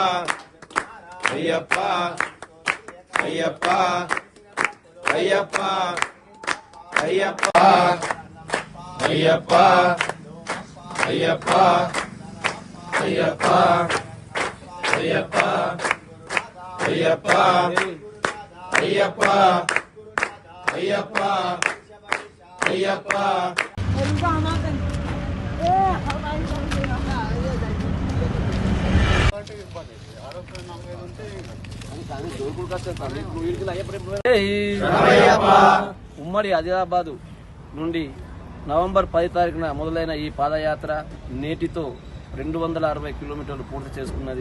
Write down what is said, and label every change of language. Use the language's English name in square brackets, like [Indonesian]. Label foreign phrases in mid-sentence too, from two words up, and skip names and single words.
[Telugu] अय्यप्पा अय्यप्पा अय्यप्पा अय्यप्पा अय्यप्पा अय्यप्पा अय्यप्पा अय्यप्पा अय्यप्पा अय्यप्पा अय्यप्पा अय्यप्पा ఉమ్మడి ఆదిలాబాద్ నుండి నవంబర్ 10 తారీఖున మొదలైన ఈ పాదయాత్ర నేటితో 260 కిలోమీటర్లు పూర్తి చేసుకున్నది.